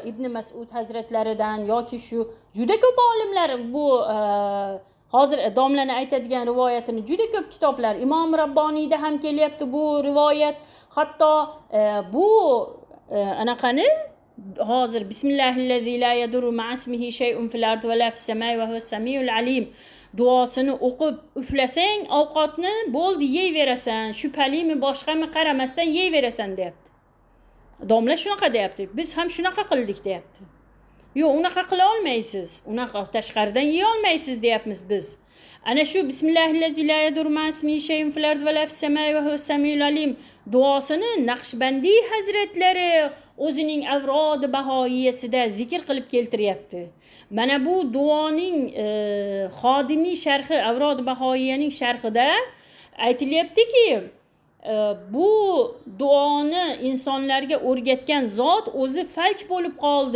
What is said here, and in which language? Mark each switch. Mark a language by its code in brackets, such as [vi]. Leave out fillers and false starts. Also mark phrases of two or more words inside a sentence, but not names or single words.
[uz] Ibn Mas'ud hazratlaridan yoki shu juda ko'p olimlar bu Hozir domlani aytadigan rivoyatini juda ko'p kitoblar, Imom Rabboniyda ham kelyapti bu rivoyat. Hatto bu anaqani hozir [ar] بسم الله الذي لا يضر مع اسمه شيء في الأرض ولا في السماء وهو السميع العليم [uz] duosini o'qib uflasang ovqatni bo'ldi yeyverasan, shubhalimi boshqami qaramasdan yeyverasan deyapti. Domla shunaqa deyapti. Biz ham shunaqa qildik deyapti. Yo'q, unaqa qila olmaysiz. Unaqa tashqaridan yeya olmaysiz deyapmiz biz. Ana shu [ar] بسم الله الذي لا يضر مع اسمه شيء في الأرض ولا في السماء وهو السميع العليم [uz] duosini Naqshbandiy hazratlari o'zining avrodi bahoiyasida zikr qilib keltiryapti. Mana bu duoning xodimiy sharhi, avrodi bahoiyaning sharhida aytilyaptiki, bu duoni insonlarga o'rgatgan zot o'zi falj bo'lib qoldi.